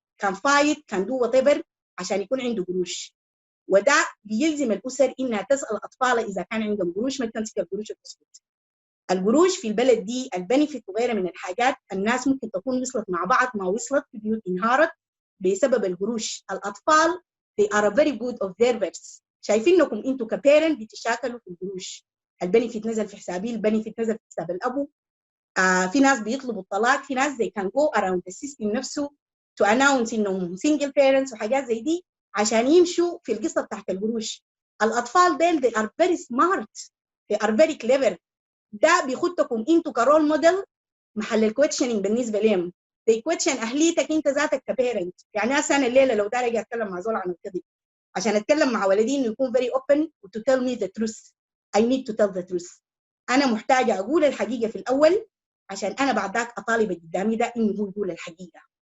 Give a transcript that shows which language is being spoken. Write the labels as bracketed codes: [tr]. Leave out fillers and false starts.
[ar] كان فايت كان دو [en] whatever [ar] عشان يكون عنده قروش. وده بيلزم الأسر إنها تسأل أطفالها إذا كان عندهم قروش، ما تمسك القروش وتسكت. القروش في البلد دي البنفيت وغيرها من الحاجات، الناس ممكن تكون وصلت مع بعض ما وصلت، في بيوت انهارت بسبب القروش. [en] الأطفال they are a very good observers. [ar] شايفينكم انتوا كبيرنت بتشاكلوا في القروش. البنفيت نزل في حسابي، البنفيت نزل في حساب الأبو. في ناس بيطلبوا الطلاق، في ناس [en] they can go around the system [ar] نفسه [en] to announce [ar] إنهم [en] single parents [ar] وحاجات زي دي عشان يمشوا في القصة بتاعت القروش. [en] الأطفال ديل they are very smart, they are very clever. [ar] ده بيخدكم انتوا كرول موديل محل الكويتشنينج بالنسبه لهم. زي كويتشن اهليتك انت ذاتك كبيرنت. يعني انا الليله لو داري اتكلم مع زول عن الكذب عشان اتكلم مع ولدي انه يكون [en] very open to tell me the truth. I need to tell the truth. [ar] انا محتاجه اقول الحقيقه في الاول عشان انا بعد ذاك اطالب قدامي ده انه هو يقول الحقيقه.